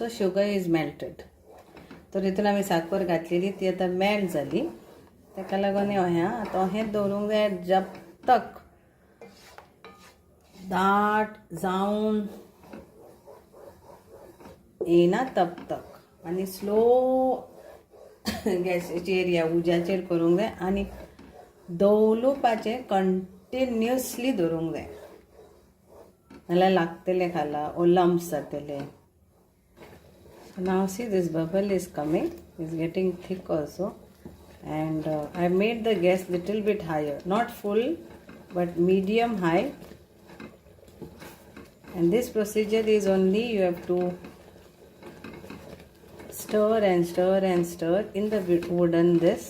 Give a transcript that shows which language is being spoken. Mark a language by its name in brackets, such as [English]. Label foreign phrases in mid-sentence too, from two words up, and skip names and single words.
[English] So sugar is melted. [Konkani] तर हितून आमी साखर घातलेली, ती आतां मेल्ट जाली. ताका लागून आतां हें दवरूंक जाय [Hindi] जब तक [Konkani] दाट जावन येना [Hindi] तब तक, [Konkani] आनी स्लो गॅसीचेर या उज्याचेर करूंक जाय, आनी दवलुपाचें कंटिन्युअसली दवरूंक जाय, नाल्यार लागतलें खाला [English] or lumps [Konkani] जातले. [English] So now see, this bubble is coming, is getting thick also, and I made the gas little bit higher, not full but medium high. And this procedure is only, you have to stir and stir and stir in the wooden this.